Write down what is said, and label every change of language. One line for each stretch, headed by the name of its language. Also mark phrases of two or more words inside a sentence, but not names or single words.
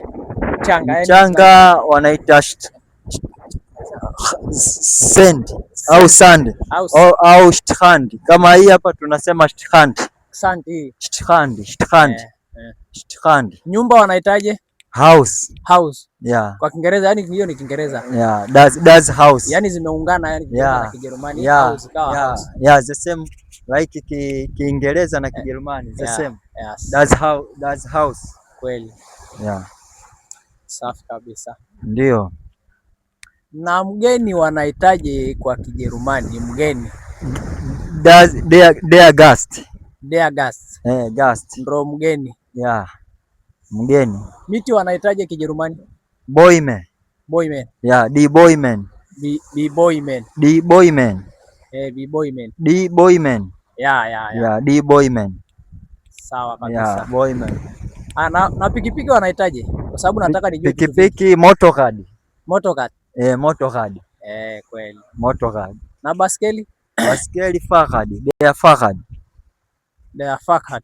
Swahili: Mchanga wanaita sand au sand au strand. Kama hii hapa tunasema strand. Strand. Nyumba wanaitaje? House. Kwa Kiingereza yani hiyo ni Kiingereza.
German: Das house.
Swahili: Yani zimeungana yani na Kijerumani house kawa house.
English: The same like
Swahili: Kiingereza na Kijerumani
English: the same.
German: Das house.
Swahili: Kweli. Safi kabisa. Ndio. Na mgeni wanaitaje kwa Kijerumani mgeni?
German: Der Gast. Der Gast. Gast.
Swahili: Ndio mgeni. Mgeni. Miti wanaitaje Kijerumani?
German: Bäume. Die Bäume. Die Bäume. Die Bäume. Die Bäume. Die Bäume. Die Bäume.
Swahili: Sawa kabisa. Bäume. Na pikipiki wanaitaje? Kwa sababu nataka nijue pikipiki.
German: Motorrad. Motorrad. Motorrad.
Swahili: Kweli. Motorrad. Na baskeli?
German: Baskeli Fahrrad. Der Fahrrad. Der Fahrrad.